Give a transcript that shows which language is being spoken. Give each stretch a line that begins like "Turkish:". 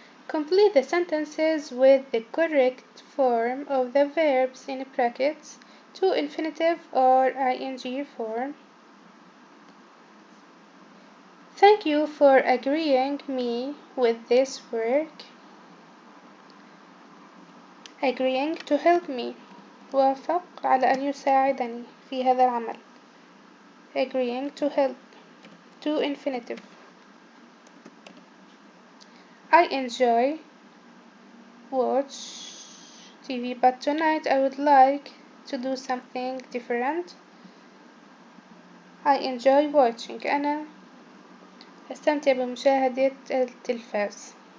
English: Complete the sentences with the correct form of the verbs in brackets to infinitive or ing form. Thank you for agreeing me with this work. Agreeing to help me.
Arabic: وافق على أن يساعدني في هذا العمل.
English: Agreeing to help. To infinitive. I enjoy watch TV but tonight I would like to do something different. I enjoy watching.
Arabic: أنا أستمتع بمشاهدة التلفاز.